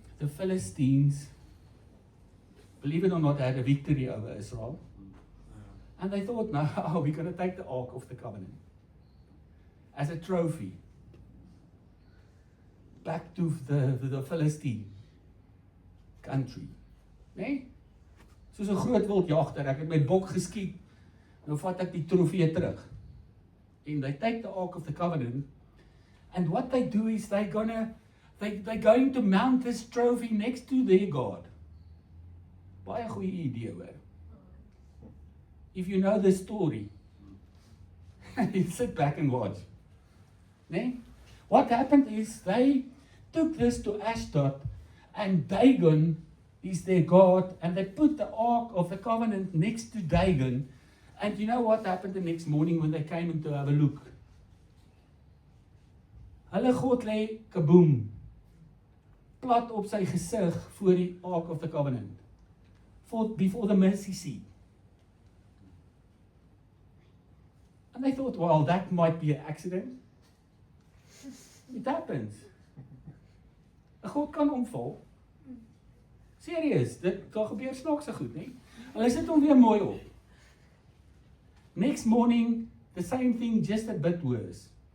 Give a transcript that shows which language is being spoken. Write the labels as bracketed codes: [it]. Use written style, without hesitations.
[en] the Philistines, believe it or not, had a victory over Israel. And they thought, no, we're going to take the Ark of the Covenant as a trophy back to the Philistine country. [af] Nee? Soos 'n groot wildjagter, ek het my bok geskiet, nou vat ek die trofee terug. [en] And they take the Ark of the Covenant, and what they do is they're going to mount this trophy next to their God. [af] Baie goeie idee hoor. [en] If you know the story, you sit back and watch. Nee? What happened is they took this to Ashdod, and Dagon is their God, and they put the Ark of the Covenant next to Dagon. And you know what happened the next morning when they came in to have a look? [af] Hulle God lê kaboom, plat op sy gesig voor die Ark of the Covenant, [en] before the mercy seat. And they thought, well, that might be an accident. It happens. [af] 'n God kan omval. Serieus, daar gebeur snaakse goed, nie? Hulle sit hom weer mooi op. [en] Next morning, the same thing, just a bit worse.